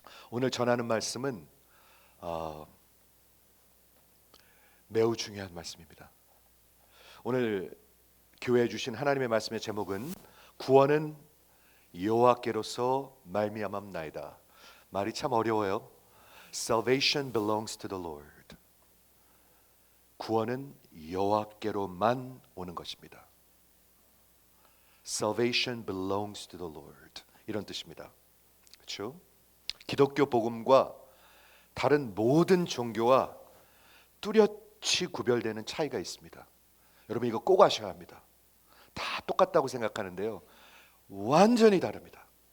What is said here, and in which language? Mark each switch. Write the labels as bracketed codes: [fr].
[ko] 오늘 전하는 말씀은 매우 중요한 말씀입니다. 오늘 교회에 주신 하나님의 말씀의 제목은 구원은 여호와께로서 말미암았나이다. 말이 참 어려워요. [en] Salvation belongs to the Lord. [ko] 구원은 여호와께로만 오는 것입니다. [en] Salvation belongs to the Lord. [ko] 이런 뜻입니다. 그렇죠? 기독교 복음과 다른 모든 종교와 뚜렷이 구별되는 차이가 있습니다. 여러분 이거 꼭 아셔야 합니다. 다 똑같다고 생각하는데요, 완전히 다릅니다.